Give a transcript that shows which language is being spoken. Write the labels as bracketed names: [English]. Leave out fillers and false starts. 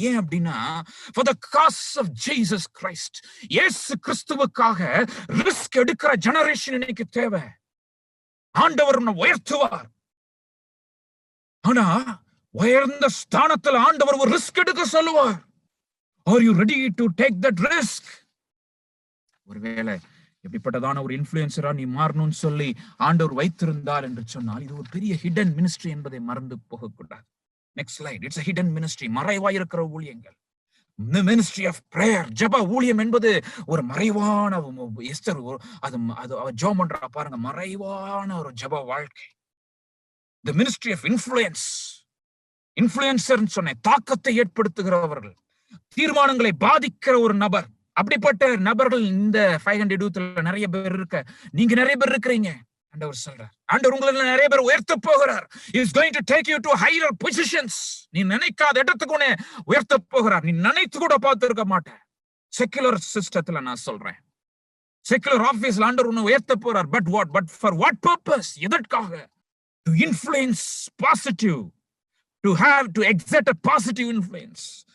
[Tamil] ஏன் அப்படின்னா, [English] for the cause of Jesus Christ, [Tamil] இயேசு கிறிஸ்துவுக்காக ரிஸ்க் எடுக்கிற ஜெனரேஷன் இன்னைக்கு தேவை. ஆண்டவர் உயர்த்துவார், ஆனா உயர்ந்த ஸ்தானத்துல ஆண்டவர் ஒரு ரிஸ்க் எடுக்க சொல்லுவார். [English] Are you ready to take that risk? [Tamil] ஒருவேளை எப்படிப்பட்டதான ஒரு இன்ஃப்ளூயன்சரா நீ மாறணும்னு சொல்லி ஆண்டவர் வைத்திருந்தார் என்று சொன்னால், இது ஒரு பெரிய ஹிடன் மினிஸ்ட்ரி என்பதை மறந்து போகக்கூடாது. [English] Next slide. It's a hidden ministry. [Tamil] மறைவாயிருக்கிற ஊழியங்கள். மினிஸ்ட்ரி ஆஃப் பிரேயர், ஜெப ஊழியம் என்பது ஒரு மறைவான எஸ்தர் அது ஜெபம் பண்றா பாருங்க, மறைவான ஒரு ஜெப வாழ்க்கை. [English] the ministry of influence. [Tamil] Influencer சொன்ன தாக்கத்தை ஏற்படுத்துகிறவர்கள், தீர்மானங்களை பாதிக்கிற ஒரு நபர். அப்படிப்பட்ட நபர்கள் இந்த 500 யூத்ல நிறைய பேர் இருக்க, நீங்க நிறைய பேர் இருக்கிறீங்க. ஆண்டவர் சொல்றார், ஆண்டவர் உங்களை நிறைய பேர் உயர்த்த போகிறார். [English] He is going to take you to higher positions. [Tamil] நீ நினைக்காத இடத்துக்கு உன்னை உயர்த்த போகிறார். நீ நினைத்து கூட பார்த்திருக்க மாட்டேன். செக்குலர் சிஸ்டத்துல நான் சொல்றேன், செக்குலர் ஆபீஸ்ல ஆண்டவர் உன்னை உயர்த்த போறார். [English] But for what purpose? [Tamil] எதற்காக? [English] To influence positive, to exert a positive influence.